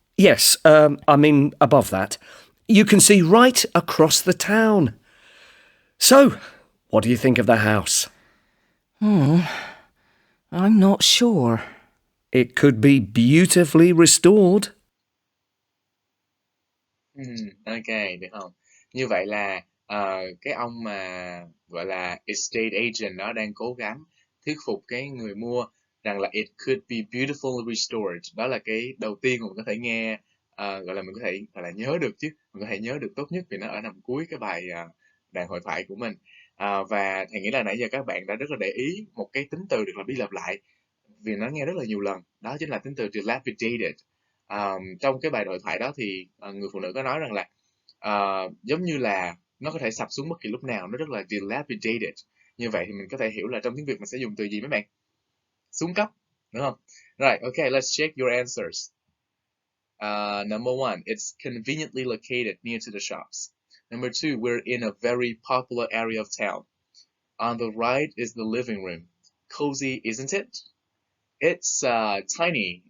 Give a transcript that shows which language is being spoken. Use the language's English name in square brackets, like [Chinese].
[English] Yes, above that. You can see right across the town. So, what do you think of the house? I'm not sure. It could be beautifully restored. [Vietnamese] Ok, được không? Như vậy là cái ông mà gọi là estate agent đó đang cố gắng thuyết phục cái người mua rằng là [English] it could be beautifully restored. [Vietnamese] Đó là cái đầu tiên mà mình có thể nghe, gọi là mình có thể gọi là nhớ được chứ. Mình có thể nhớ được tốt nhất vì nó ở nằm cuối cái bài đoạn hội thoại của mình. Và thầy nghĩ là nãy giờ các bạn đã rất là để ý một cái tính từ được lặp đi lặp lại vì nó nghe rất là nhiều lần. Đó chính là tính từ dilapidated. Trong cái bài hội thoại đó thì người phụ nữ có nói rằng là giống như là nó có thể sập xuống bất kỳ lúc nào, nó rất là dilapidated. Như vậy thì mình có thể hiểu là trong tiếng Việt mình sẽ dùng từ gì mấy bạn? Xuống cấp, đúng không? [English] Right, okay, let's check your answers. Number one, it's conveniently located near to the shops. Number two, we're in a very popular area of town. On the right is the living room. Cozy, isn't it? It's tiny.